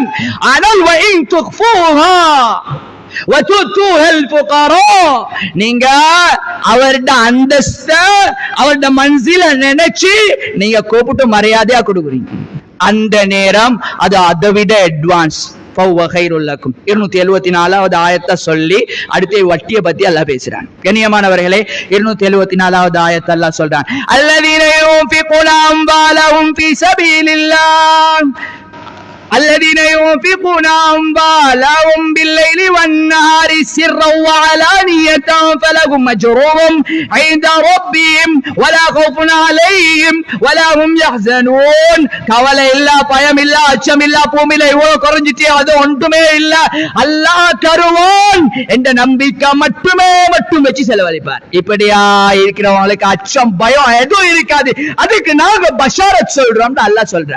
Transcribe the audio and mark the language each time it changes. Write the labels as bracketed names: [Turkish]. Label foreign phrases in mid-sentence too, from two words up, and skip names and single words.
[Tamil] ஆனால் [Arabic] وإن تخفوها [Tamil] நீங்க அவருடைய அந்தஸ்த, அவருடைய மன்சில நினைச்சு நீங்க கூப்பிட்டு மரியாதையா கொடுக்குறீங்க, அந்த நேரம் அது அதை விட அட்வான்ஸ். 274வது ஆயத்தை சொல்லி அடுத்து வட்டியை பத்தி அல்லாஹ் பேசுறான். கண்ணியமானவர்களே, 274வது ஆயத்தை அல்லாஹ் சொல்றான், [Arabic] الذين ينفقون أموالهم في سبيل الله الذين ينفقون أموالهم بالليل والنهار سرا وعلانية فلهم أجرهم عند ربهم ولا خوف عليهم ولا هم يحزنون. [Tamil] கவலை இல்ல, பயம் இல்ல, அச்சம் இல்ல, பூமியில இவ்வளவு குறைஞ்சிட்டே அது ஒன்றுமே இல்ல, அல்லாஹ் தருவான் என்ற நம்பிக்கை மட்டும் வச்சு செலவழிப்பார். இப்படியா இருக்கிறவங்களுக்கு அச்சம் பயம் எதுவும் இருக்காது, அதுக்கு நாங்க பஷாரத் சொல்றோம் அல்லாஹ் சொல்றான்.